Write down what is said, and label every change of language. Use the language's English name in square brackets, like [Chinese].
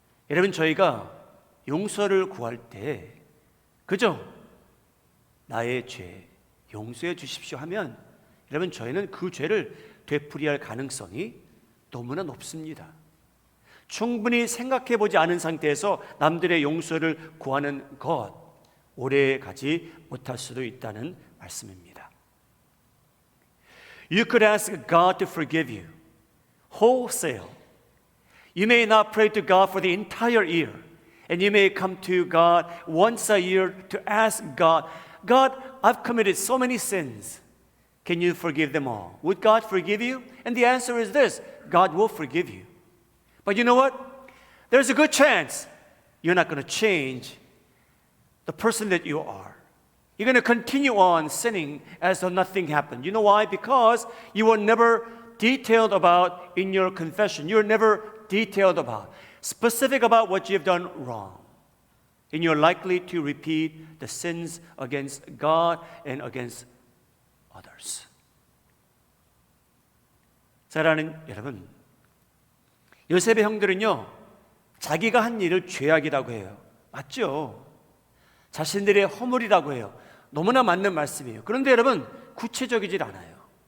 [Korean] 여러분 저희가 용서를 구할 때 그저 나의 죄 용서해 주십시오 하면 여러분 저희는 그 죄를 되풀이할 가능성이 너무나 높습니다. 충분히 생각해 보지 않은 상태에서 남들의 용서를 구하는 것 오래 가지 못할 수도 있다는 말씀입니다. [English] You could ask God to forgive you wholesale. You may not pray to God for the entire year, and you may come to God once a year to ask God, God, I've committed so many sins. Can you forgive them all? Would God forgive you? And the answer is this, God will forgive you. But you know what? There's a good chance you're not going to change the person that you are. You're going to continue on sinning as though nothing happened. You know why? Because you were never detailed about in your confession. You're never detailed about, specific about what you've done wrong. and you're likely to repeat the sins against God and against others. [Korean] 사랑하는 여러분, 요셉의 형들은요, 자기가 한 일을 죄악이라고 해요. 맞죠? 자신들의 허물이라고 해요. 너무나 맞는 말씀이에요. 그런데 여러분, 구체적이질 않아요.